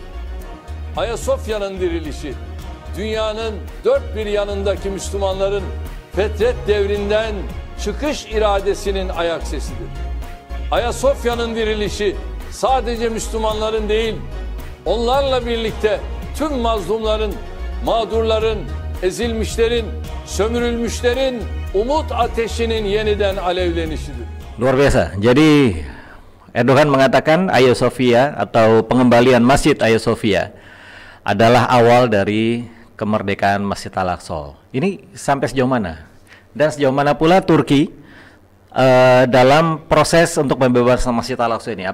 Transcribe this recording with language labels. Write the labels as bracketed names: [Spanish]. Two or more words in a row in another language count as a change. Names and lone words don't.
[Turkish] Hagia Sophia'nın dirilişi, dünyanın dört bir yanındaki Müslümanların fetret devrinden çıkış iradesinin ayak sesidir. Hagia Sophia'nın dirilişi sadece Müslümanların değil, onlarla birlikte tüm mazlumların, mağdurların, ezilmişlerin, sömürülmüşlerin umut ateşinin yeniden alevlenişidir. [Indonesian] Luar biasa. Jadi Erdogan mengatakan Hagia Sophia atau pengembalian Masjid Hagia Sophia adalah awal dari kemerdekaan Masjid Al-Aqsa. Ini sampai sejauh mana? Dan sejauh mana pula Turki dalam proses untuk membebasan Masjid Al-Aqsa ini?